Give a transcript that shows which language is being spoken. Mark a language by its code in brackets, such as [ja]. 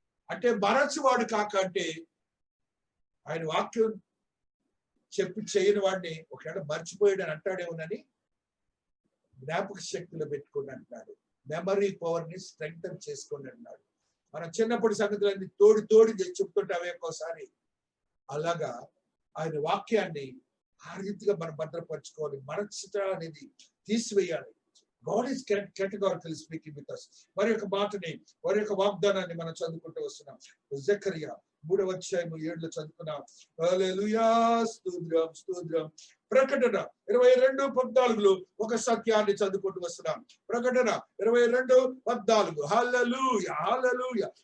[te] అంటే మరచువాడు కాక అంటే ఆయన వాక్యం చెప్పి చేయని వాడిని ఒకవేళ మర్చిపోయాడని అంటాడేమోనని జ్ఞాపక శక్తిలో పెట్టుకోండి అంటున్నాడు. మెమరీ పవర్ ని స్ట్రెంగ్తన్ చేసుకోండి అంటున్నాడు. మనం చిన్నప్పటి సంగతులన్నీ తోడి చెప్తుంటామే ఒక్కోసారి. అలాగా ఆయన వాక్యాన్ని ఆ రీతిగా మనం భద్రపరచుకోవాలి. మరచుట అనేది తీసివేయాలి. [en] God is categorically speaking with us. [te] మరి యొక్క మాటని, వారి యొక్క వాగ్దానాన్ని మనం చదువుకుంటూ వస్తున్నాం. జకర్యా 3వ అధ్యాయం 7లో చదువుకున్నాం. హల్లెలూయా, స్తోత్రం, స్తోత్రం. ప్రకటన 22:14లో ఒక సత్యాన్ని చదువుకుంటూ వస్తున్నాం. ప్రకటన 22:14. హల్లెలూయా, హల్లెలూయా.